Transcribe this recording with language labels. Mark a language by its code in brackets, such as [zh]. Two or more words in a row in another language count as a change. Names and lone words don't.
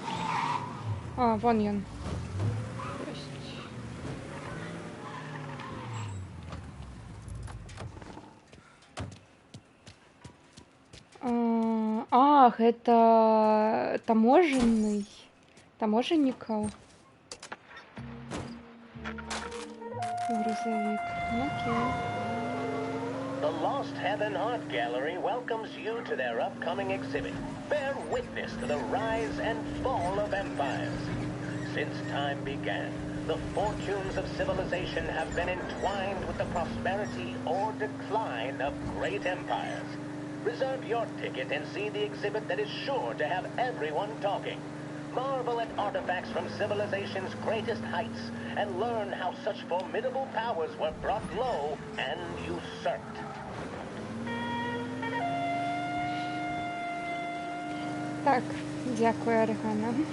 [be] А, вон ён. А, гэта таможеннікаў. Грузовик. Окей. [en] The Lost Heaven Art Gallery welcomes you to their upcoming exhibit. Bear witness to the rise and fall of empires. Since time began, the fortunes of civilization have been entwined with the prosperity or decline of great empires. Reserve your ticket and see the exhibit that is sure to have everyone talking. Marvel at artifacts from civilization's greatest heights and learn how such formidable powers were brought low and usurped. [be] Так, дзякую, Аргана.